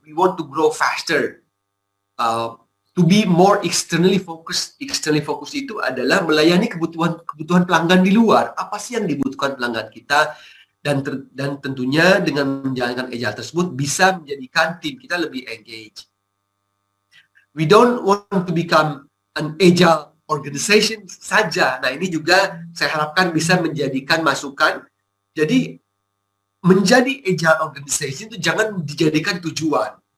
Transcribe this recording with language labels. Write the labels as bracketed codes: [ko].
[en] We want to grow faster, to be more externally focused. [id] Externally focused itu adalah melayani kebutuhan pelanggan di luar. Apa sih yang dibutuhkan pelanggan kita, dan tentunya dengan menjalankan agile tersebut bisa menjadikan tim kita lebih engage. [en] We don't want to become an agile organization saja. [id] Nah, ini juga saya harapkan bisa menjadikan masukan. Jadi menjadi agile organization itu jangan dijadikan tujuan.